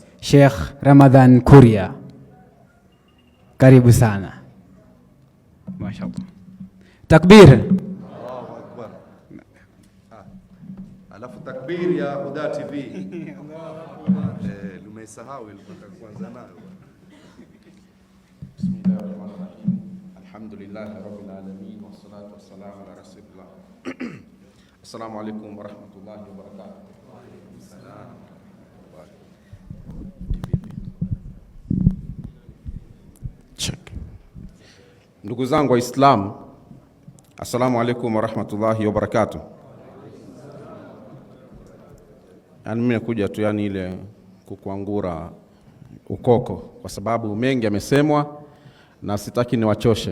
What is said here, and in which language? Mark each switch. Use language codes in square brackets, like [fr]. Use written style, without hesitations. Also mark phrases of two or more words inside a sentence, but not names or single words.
[sw] Sheikh Ramadhan Kuria, karibu sana. [ar] ما شاء الله. تكبير. الله أكبر. [sw] Alafu takbir ya Huda TV. Lumesahau ilipotaka kuanza nayo. [ar] بسم الله الرحمن الرحيم. الحمد لله رب العالمين والصلاة والسلام على رسول الله. السلام عليكم ورحمة الله وبركاته. وعليكم السلام. [sw] Ndugu zangu Waislamu, [ar] السلام عليكم ورحمة الله وبركاته. [sw] Yani mimi nakuja tu ile kukuangura ukoko kwa sababu mengi yamesemwa na sitaki niwachoshe.